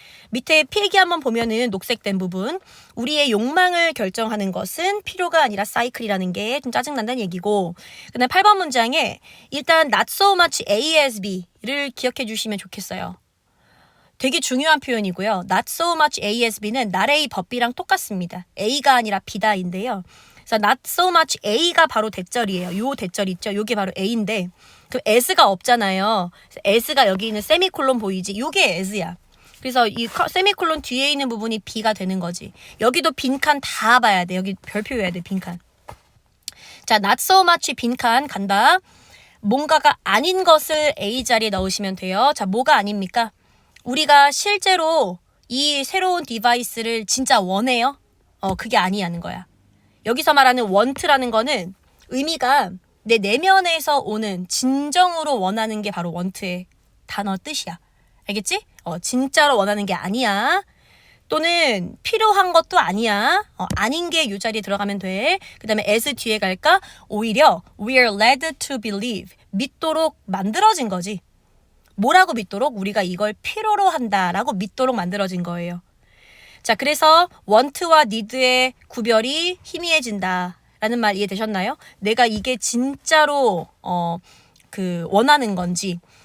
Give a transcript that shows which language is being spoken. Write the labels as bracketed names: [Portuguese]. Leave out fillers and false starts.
[Korean] 밑에 필기 한번 보면은 녹색된 부분, 우리의 욕망을 결정하는 것은 필요가 아니라 사이클이라는 게 좀 짜증난다는 얘기고, 그다음에 8번 문장에 일단 [English] not so much A as B [Korean] 를 기억해 주시면 좋겠어요. 되게 중요한 표현이고요. [English] not so much A as B [Korean] 는 [English] not A but B [Korean] 랑 똑같습니다. A가 아니라 B다인데요. 그래서 [English] not so much A [Korean] 가 바로 대절이에요. 요 대절 있죠? 요게 바로 A인데 그 as가 없잖아요. as가 여기 있는 세미콜론 보이지? 요게 as야. 그래서 이 세미콜론 뒤에 있는 부분이 B가 되는 거지. 여기도 빈칸 다 봐야 돼. 여기 별표여야 돼, 빈칸. 자, not so much 빈칸 간다. 뭔가가 아닌 것을 A 자리에 넣으시면 돼요. 자, 뭐가 아닙니까? 우리가 실제로 이 새로운 디바이스를 진짜 원해요? 그게 아니라는 거야. 여기서 말하는 want라는 거는 의미가 내 내면에서 오는 진정으로 원하는 게 바로 want의 단어 뜻이야. 알겠지? 진짜로 원하는 게 아니야. 또는 필요한 것도 아니야. 아닌 게 이 자리에 들어가면 돼. 그 다음에 as 뒤에 갈까? 오히려 [English] we are led to believe. [Korean] 믿도록 만들어진 거지. 뭐라고 믿도록? 우리가 이걸 필요로 한다라고 믿도록 만들어진 거예요. 자, 그래서 want와 need의 구별이 희미해진다 라는 말 이해되셨나요? 내가 이게 진짜로 원하는 건지.